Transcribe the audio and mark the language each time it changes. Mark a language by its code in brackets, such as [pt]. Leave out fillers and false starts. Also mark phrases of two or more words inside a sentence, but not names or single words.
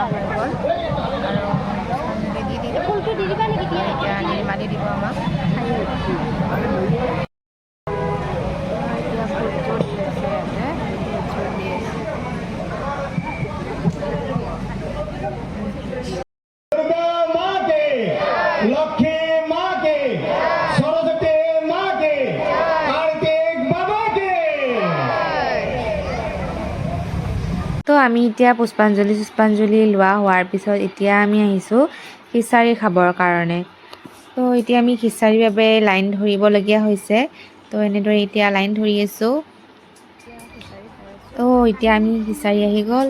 [as] হৈ গ'ল, আৰু পুষ্পাঞ্জলি দি দিলোঁ। ফুলটো দি দিবা নেকি? এতিয়া নিৰ্মালি দিব আমাক। এতিয়া ফুল দি আছে ইয়াতে, ফুল দি আছে। [hi] लक्ष्मी माँ के, सरस्वती माँ के, कार्तिक बाबा के। [as] তো আমি এতিয়া পুষ্পাঞ্জলি লোৱা হোৱাৰ পিছত এতিয়া আমি আহিছোঁ খিচাৰি খাবৰ কাৰণে। তো এতিয়া আমি খিচাৰিৰ বাবে লাইন ধৰিবলগীয়া হৈছে। তো এনেদৰে এতিয়া লাইন ধৰি আছোঁ। তো এতিয়া আমি খিচাৰি আহি গ'ল।